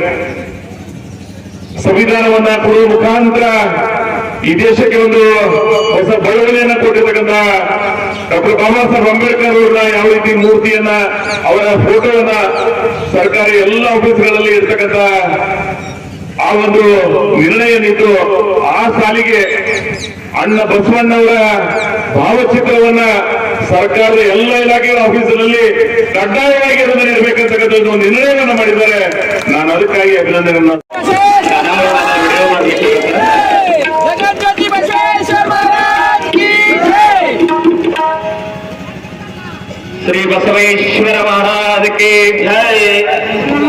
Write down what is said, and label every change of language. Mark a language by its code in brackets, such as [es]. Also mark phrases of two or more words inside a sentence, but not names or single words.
[kn] ಸಂವಿಧಾನವನ್ನ ಕೊಡುವ ಮುಖಾಂತರ ಈ ದೇಶಕ್ಕೆ ಒಂದು ಹೊಸ ಬೆಳವಣಿಗೆಯನ್ನ ಕೊಟ್ಟಿರ್ತಕ್ಕಂಥ ಡಾಕ್ಟರ್ ಬಾಬಾ ಸಾಹೇಬ್ ಅಂಬೇಡ್ಕರ್ ಅವರ ಯಾವ ರೀತಿ ಮೂರ್ತಿಯನ್ನ, ಅವರ ಫೋಟೋವನ್ನ ಸರ್ಕಾರಿ ಎಲ್ಲ ಆಫೀಸ್ಗಳಲ್ಲಿ ಇರ್ತಕ್ಕಂಥ ಆ ಒಂದು ನಿರ್ಣಯ ನಿಂತು ಆ ಸಾಲಿಗೆ ಅಣ್ಣ ಬಸವಣ್ಣವರ ಭಾವಚಿತ್ರವನ್ನ ಸರ್ಕಾರದ ಎಲ್ಲ ಇಲಾಖೆಗಳ ಆಫೀಸಿನಲ್ಲಿ ಕಡ್ಡಾಯವಾಗಿ ಅದನ್ನು ನೀಡಬೇಕಂತಕ್ಕಂಥ ಒಂದು ನಿರ್ಣಯವನ್ನು ಮಾಡಿದ್ದಾರೆ. ನಾನು ಅದಕ್ಕಾಗಿ ಅಭಿನಂದನೆಯನ್ನು [hi] जगन्नाथ बसवेश्वर महाराज की जय। श्री बसवेश्वर महाराज की जय।